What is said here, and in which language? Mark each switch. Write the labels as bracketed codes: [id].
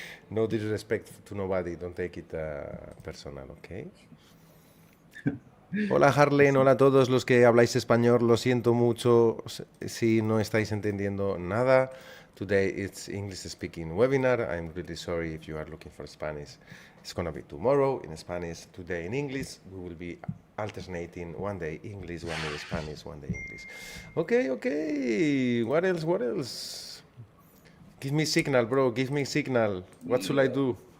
[en] No disrespect to nobody. Don't take it personal, okay? [es] Hola Harlen, hola a todos los que habláis español. Lo siento mucho si no estáis entendiendo nada. [en] Today it's English speaking webinar. I'm really sorry if you are looking for Spanish. It's gonna be tomorrow in Spanish, today in English. We will be alternating one day English, one day Spanish, one day English. Okay. What else? Give me signal, bro. Give me signal. What should I do?